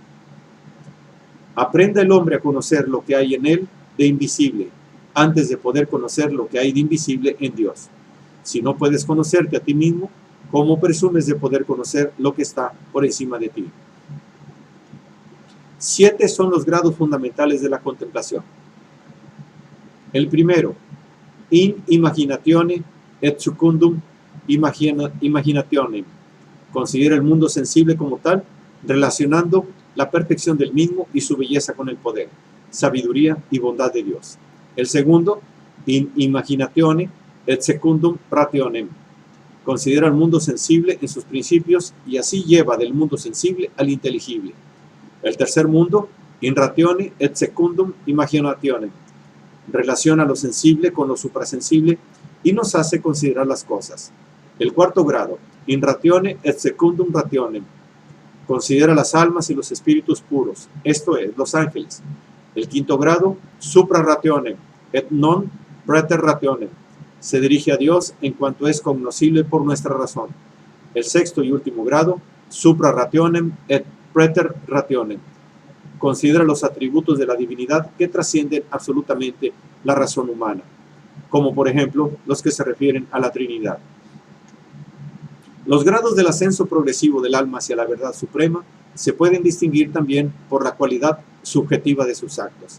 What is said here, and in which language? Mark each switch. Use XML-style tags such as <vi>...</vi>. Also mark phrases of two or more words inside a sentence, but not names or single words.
<es>Aprenda el hombre a conocer lo que hay en él de invisible, antes de poder conocer lo que hay de invisible en Dios. Si no puedes conocerte a ti mismo, ¿cómo presumes de poder conocer lo que está por encima de ti? 7 son los grados fundamentales de la contemplación. El primero,</es> <la>in imaginatione et secundum imaginationem.</la> <es>Considera el mundo sensible como tal, relacionando la perfección del mismo y su belleza con el poder, sabiduría y bondad de Dios. El segundo,</es> <la>in imaginatione et secundum rationem.</la> <es>Considera el mundo sensible en sus principios y así lleva del mundo sensible al inteligible. El tercer mundo,</es> <la>in ratione et secundum imaginationem.</la> <es>Relaciona lo sensible con lo suprasensible y nos hace considerar las cosas. El cuarto grado,</es> <la>in ratione et secundum rationem.</la> <es>Considera las almas y los espíritus puros, esto es, los ángeles. El quinto grado,</es> <la>supra rationem et non praeter rationem.</la> <es>Se dirige a Dios en cuanto es cognoscible por nuestra razón. El sexto y último grado,</es> <la>supra rationem et praeter rationem.</la> <es>Considera los atributos de la divinidad que trascienden absolutamente la razón humana, como por ejemplo los que se refieren a la Trinidad. Los grados del ascenso progresivo del alma hacia la verdad suprema se pueden distinguir también por la cualidad subjetiva de sus actos.</es>